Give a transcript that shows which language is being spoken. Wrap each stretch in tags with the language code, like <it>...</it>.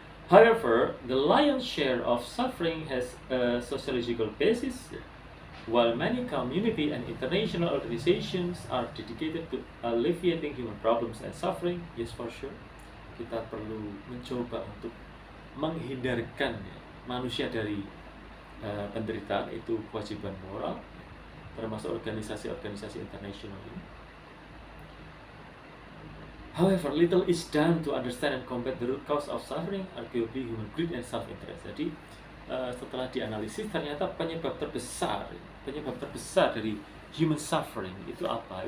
<en>However, the lion's share of suffering has a sociological basis, while many community and international organizations are dedicated to alleviating human problems and suffering. Yes, for sure.</en> <id>Kita perlu mencoba untuk menghindarkan ya, manusia dari penderitaan, itu kewajiban moral, termasuk organisasi-organisasi internasional ini.</id> <en>However, little is done to understand and combat the root cause of suffering, arguably human greed and self-interest.</en> <id>Jadi setelah dianalisis, ternyata penyebab terbesar dari human suffering itu apa?</id>